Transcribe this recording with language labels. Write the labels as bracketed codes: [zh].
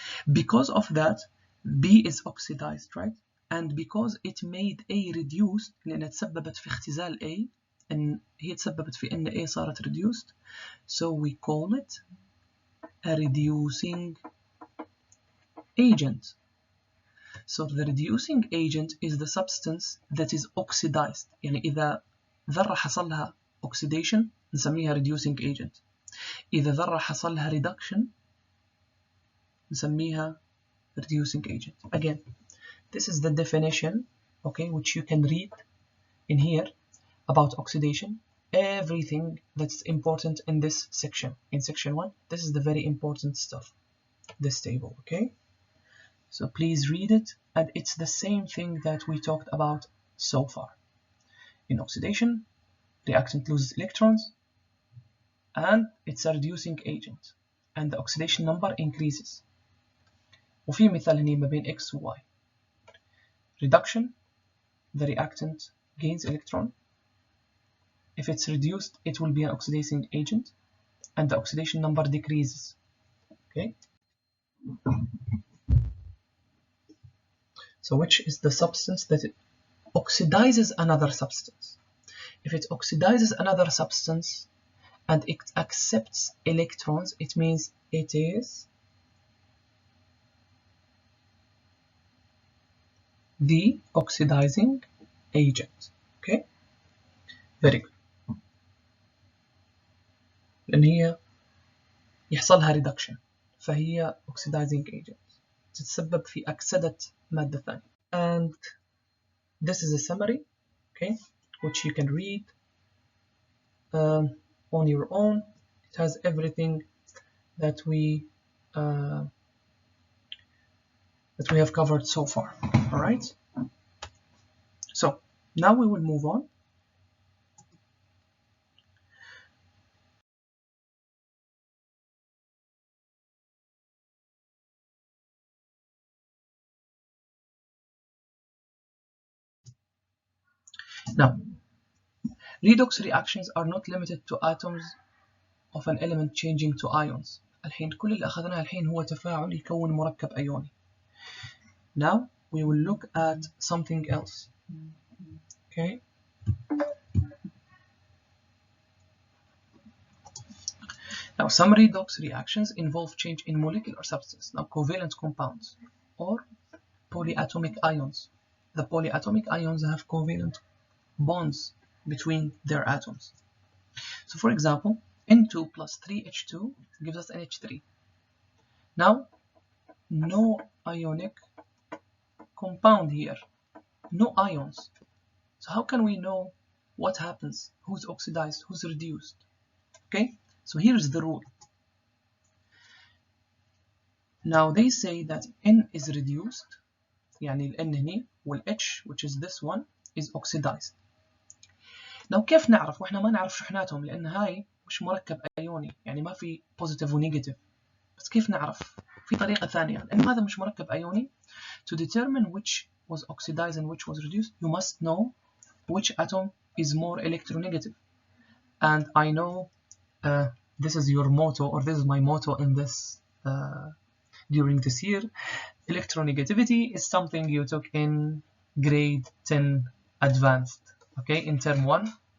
[en] Because of that, B is oxidized, right? And because it made A reduced, [ar] لأنها تسببت في اختزال A، إن هي تسببت في إن A صارت [en] reduced, so we call it a reducing agent. So the reducing agent is the substance that is oxidized. [ar] يعني إذا ذرة حصل لها oxidation نسميها reducing agent. إذا ذرة حصل لها reduction نسميها reducing agent. [en] Again, this is the definition, okay, which you can read in here. about oxidation, everything that's important in this section. In section 1, this is the very important stuff, this table, okay? So please read it, and it's the same thing that we talked about so far. In oxidation, reactant loses electrons, and it's a reducing agent, and the oxidation number increases. [ar] وفي مثال هنا ما بين X و Y. [en] Reduction, the reactant gains electron. If it's reduced, it will be an oxidizing agent, and the oxidation number decreases. Okay. So which is the substance that it oxidizes another substance? If it oxidizes another substance and it accepts electrons, it means it is the oxidizing agent. Okay. Very good. [ar] لأن هي يحصلها reduction فهي oxidizing agent تتسبب في أكسدة مادة ثانية. [en] And this is a summary, okay, which you can read on your own. It has everything that we have covered so far. All right. So now we will move on. Now, redox reactions are not limited to atoms of an element changing to ions. [ar] الحين كل اللي أخذناه الحين هو تفاعل يكون مركب أيوني. [en] Now we will look at something else. Okay. Now some redox reactions involve change in molecular substance. Now covalent compounds or polyatomic ions. The polyatomic ions have covalent bonds between their atoms. So for example, N2 plus 3H2 gives us NH3. Now, no ionic compound here, no ions. So how can we know what happens? Who's oxidized? Who's reduced? Okay, so here's the rule. Now they say that N is reduced, [ar] يعني ال N هني وال H, [en] which is this one, is oxidized. [ar] Now كيف نعرف واحنا ما نعرف شحناتهم لأن هاي مش مركب أيوني يعني ما في positive و negative. بس كيف نعرف؟ في طريقة ثانية لأن هذا مش مركب أيوني. [en] To determine which was oxidized and which was reduced, you must know which atom is more electronegative. And I know this is your motto, or this is my motto in this during this year. Electronegativity is something you took in grade 10 advanced, okay, in term 1.